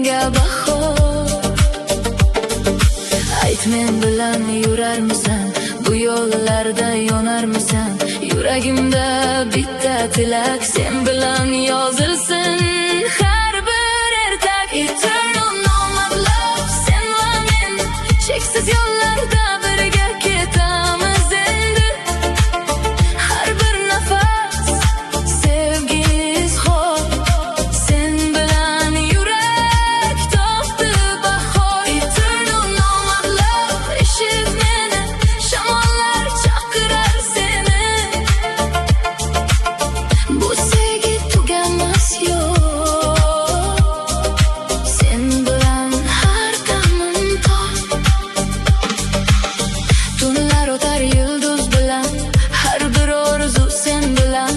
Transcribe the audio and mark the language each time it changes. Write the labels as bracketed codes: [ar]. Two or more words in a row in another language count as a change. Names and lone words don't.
[uz] bahor. Ayt, men bilan yurarmisan, bu yo'llarda yonarmisan? Yuragimda bitta tilak, sen bilan yozilsin har bir ertak. [en] Eternal nomad love, [uz] sen va men cheksiz yo'llarda birga ketamiz endi. Har bir nafas sevgi izhor, sen bilan yurak topdi bahor. [en] Eternal nomad love, [uz] eshit meni, shamollar chaqirar seni. Bu sevgi tugamas yo'q, sen bilan har damim tor. Tunlar o'tar yulduz bilan, har bir orzu sen bilan.